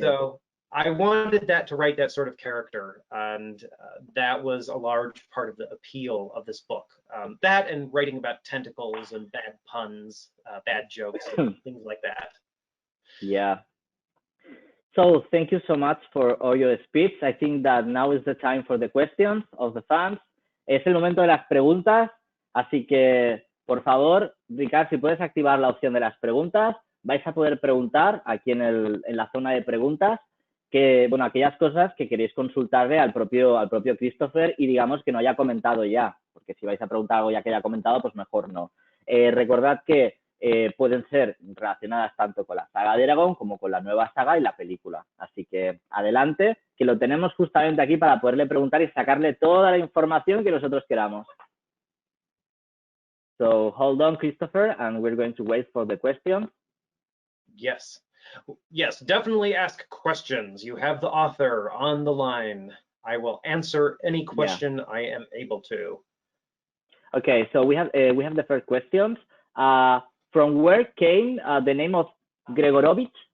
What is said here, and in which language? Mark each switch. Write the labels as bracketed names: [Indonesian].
[English] So I wanted to write that sort of character, and that was a large part of the appeal of this book. That and writing about tentacles and bad puns, bad jokes, and things like that. Yeah. So thank you so much for all your speech. I think that now is the time for the questions of the fans. [Spanish] Es el momento de las preguntas, así que por favor, Ricard, si puedes activar la opción de las preguntas, vais a poder preguntar aquí en la zona de preguntas aquellas cosas que queréis consultarle al propio Christopher y digamos que no haya comentado ya, porque si vais a preguntar algo ya que haya comentado, pues mejor no. Recordad que pueden ser relacionadas tanto con la saga de Eragon como con la nueva saga y la película. Así que adelante, que lo tenemos justamente aquí para poderle preguntar y sacarle toda la información que nosotros queramos. [English] So hold on, Christopher, and we're going to wait for the question. Yes, definitely ask questions. You have the author on the line. I will answer any question I am able to. Okay, so we have the first questions. From where came the name of Gregorovich?